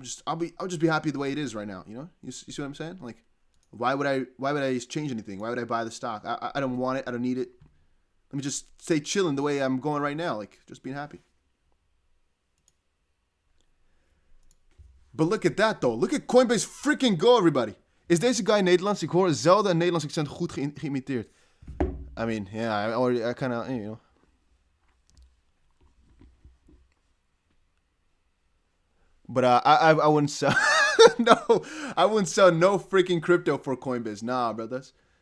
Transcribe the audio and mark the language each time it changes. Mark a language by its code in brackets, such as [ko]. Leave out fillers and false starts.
[en] I'll just be happy the way it is right now. You know? You see what I'm saying? Like, why would I change anything? Why would I buy the stock? I don't want it. I don't need it. Let me just stay chilling the way I'm going right now. Like, just being happy. But look at that, though. Look at Coinbase freaking go, everybody. [nl] Is deze guy Nederlands? Ik hoor zelden een Nederlands accent goed geïmiteerd. [en] I mean, yeah, I kind of, you know. But I wouldn't sell. No, I wouldn't sell no freaking crypto for Coinbase. Nah, brothers.